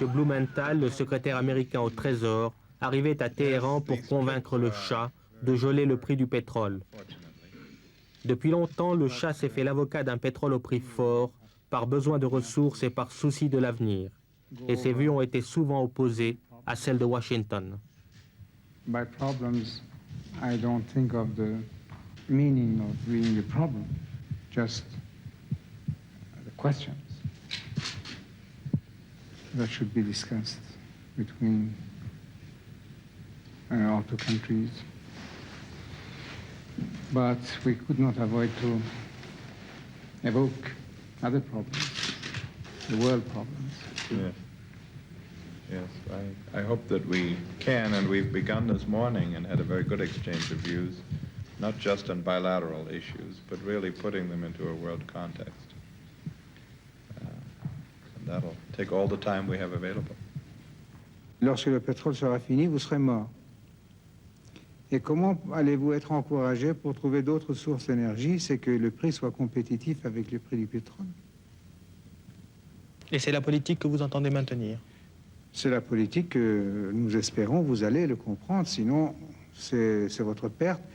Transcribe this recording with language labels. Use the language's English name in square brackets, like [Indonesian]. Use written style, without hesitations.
[French] Blumenthal, le secrétaire américain au Trésor, arrivait à Téhéran pour convaincre le Shah de geler le prix du pétrole. Depuis longtemps, le Shah s'est fait l'avocat d'un pétrole au prix fort, par besoin de ressources et par souci de l'avenir. Et ses vues ont été souvent opposées à celles de Washington. [English] By problems, I don't think of the meaning of being the problem, just the questions that should be discussed between our two countries. But we could not avoid to evoke other problems, the world problems. Yes. Yes, I hope that we can, and we've begun this morning and had a very good exchange of views, not just on bilateral issues, but really putting them into a world context. And that'll take all the time we have available. [French] Lorsque le pétrole sera fini, vous serez mort. Et comment allez-vous être encouragé pour trouver d'autres sources d'énergie? C'est que le prix soit compétitif avec le prix du pétrole. Et c'est la politique que vous entendez maintenir? C'est la politique que nous espérons, vous allez le comprendre, sinon c'est votre perte.